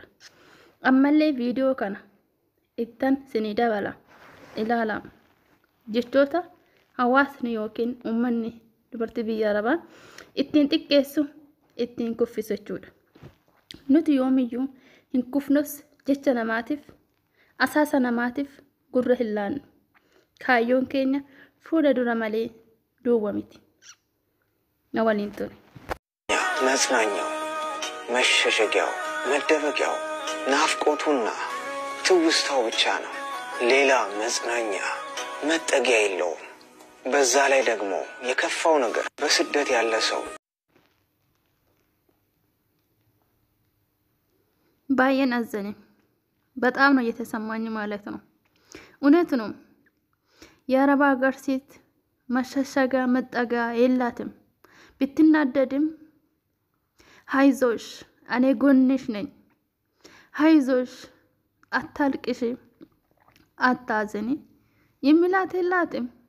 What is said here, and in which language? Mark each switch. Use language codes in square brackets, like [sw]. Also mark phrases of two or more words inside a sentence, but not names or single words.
[om] Ammallee viidiyoo kana ittan sinii dabala ilaala jechoota hawaasni yookiin uummanni dubartii biyya arabaa ittiin xiqqeessu ittiin kuffisu jechuudha. Nuti yoomiyyuu hin kufnus jecha namaatiif asaasa namaatiif gurra hin laannu. Kaayyoon keenya fuula dura malee duwwa miti. Na waliin ture. [am] መጽናኛው መሸሸጊያው መደበቂያው ናፍቆቱና ትውስታው ብቻ ነው። ሌላ መጽናኛ መጠጊያ የለውም። በዛ ላይ ደግሞ የከፋው ነገር በስደት ያለ ሰው ባየን አዘነ። በጣም ነው የተሰማኝ ማለት ነው። እውነት ነው። የአረብ ሀገር ሴት መሸሸጋ መጠጋ የላትም። ብትናደድም ሃይዞሽ እኔ ጎንሽ ነኝ፣ ሃይዞሽ አታልቅሽ፣ አታዘኒ የሚላት የላትም።